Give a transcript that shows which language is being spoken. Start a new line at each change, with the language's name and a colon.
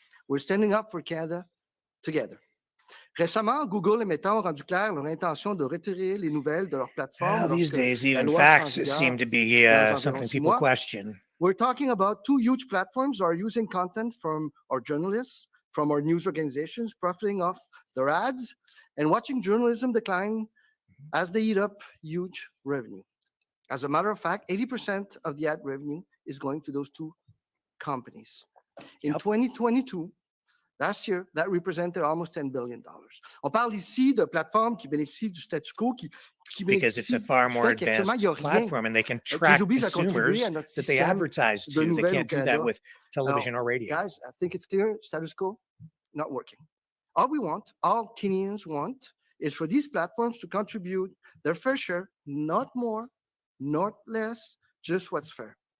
English: We're standing up for Canada together.
French: Récemment, Google et Meta ont rendu clair leur intention de retirer les nouvelles de leur plateforme.
English: These days, even facts seem to be something people question. We're talking about two huge platforms that are using content from our journalists, from our news organizations, profiting off their ads, and watching journalism decline as they eat up huge revenue. As a matter of fact, 80% of the ad revenue is going to those two companies. In 2022, last year, that represented almost $10 billion.
French: On parle ici de plateformes qui bénéficient du statu quo,
English: because it's a far more advanced platform and they can track consumers that they advertise to. They can't do that with television or radio. Guys, I think it's clear, status quo, not working. All we want, all Canadians want, is for these platforms to contribute their fair share, not more, not less, just what's fair.